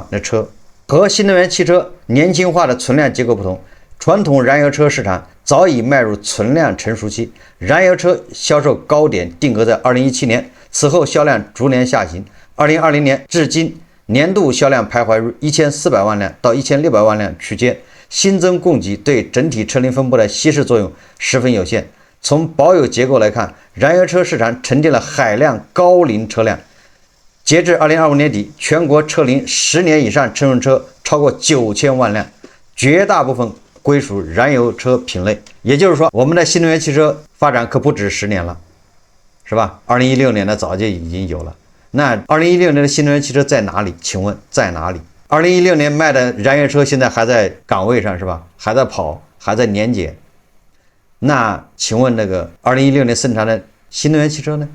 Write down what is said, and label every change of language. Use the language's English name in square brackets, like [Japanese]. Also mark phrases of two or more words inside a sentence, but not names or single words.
[Chinese] 那車和新能源汽車年輕化的存量結構不同，傳統燃油車市場早已邁入存量成熟期，燃油車銷售高點定格在2017年，此後銷量逐年下行。2020年至今，年度銷量徘徊於1400萬輛到1600萬輛區間，新增供給對整體車齡分布的稀釋作用十分有限。從保有結構來看，燃油車市場沉澱了海量高齡車輛。截至2025年底，全國車齡10年以上乘用車超過9000萬輛，絕大部分歸屬燃油車品類。也就是說，我們的新能源汽車發展可不止10年了，是吧？2016年的早就已經有了。那2016年的新能源汽車在哪裡？請問在哪裡？2016年賣的燃油車现在還在崗位上，是吧？還在跑，還在年檢。那請問那個2016年生產的新能源汽車呢？